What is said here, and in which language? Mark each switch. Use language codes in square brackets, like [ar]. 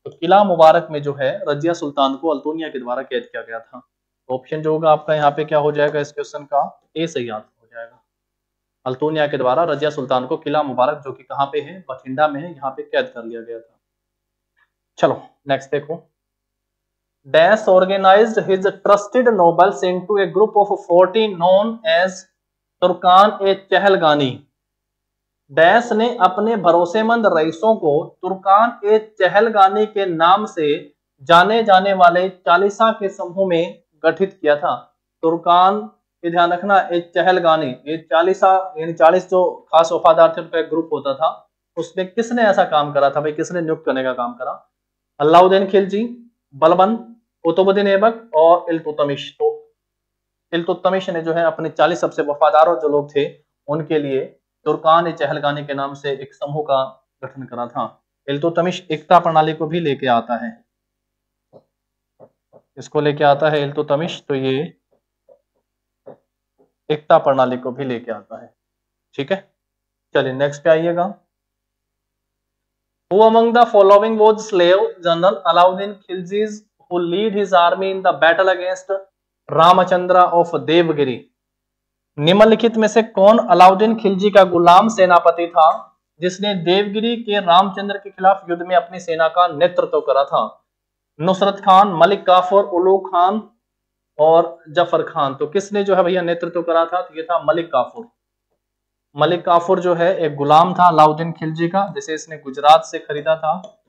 [hi] तो किला मुबारक में जो है रजिया सुल्तान को अल्तूनिया के द्वारा कैद किया गया था। ऑप्शन जो होगा आपका यहाँ पे क्या हो जाएगा इस क्वेश्चन का? ए सही आंसर हो जाएगा। अल्तूनिया के द्वारा रजिया सुल्तान को किला मुबारक जो कि कहाँ पे है, बठिंडा में है, यहाँ पे कैद कर लिया गया था। चलो नेक्स्ट देखो। [en] Dash organized his trusted nobles into a group of 40 known as Turkan e Chahalgani. [hi] Dash ने अपने भरोसेमंद रईसों को तुर्कान ए चहलगानी के नाम से जाने जाने वाले 40 के समूह में गठित किया था। तुर्कान, ये ध्यान रखना, ए चहलगानी, ये 40 यानी 40 जो खास वफादार थे उनका एक ग्रुप होता था। उसमें किसने ऐसा काम करा था भाई, किसने नियुक्त करने का काम करा? अलाउद्दीन खिलजी, बलबन, कुतुबुद्दीन ऐबक और इल्तुतमिश। तो इल्तुतमिश ने जो है अपने 40 सबसे वफादार जो लोग थे उनके लिए तुर्कान ए चहलगानी के नाम से एक समूह का गठन करा था। इल्तुतमिश एकता प्रणाली को भी लेके आता है, इसको लेके आता है इल्तुतमिश, तो ये एकता प्रणाली को भी लेके आता है। ठीक है, चलिए नेक्स्ट पे आइएगा। [en] Who among the following was slave general Alauddin Khilji's who lead his army in the battle against Ramchandra of Devagiri? [hi] निम्नलिखित में से कौन अलाउद्दीन खिलजी का गुलाम सेनापति था जिसने देवगिरी के रामचंद्र के खिलाफ युद्ध में अपनी सेना का नेतृत्व करा था? नुसरत खान, मलिक काफूर, उलू खान और जफर खान। तो किसने जो है भैया नेतृत्व करा था? तो ये था मलिक काफूर। मलिक काफूर जो है एक गुलाम था अलाउद्दीन खिलजी का, जिसे इसने गुजरात से खरीदा था।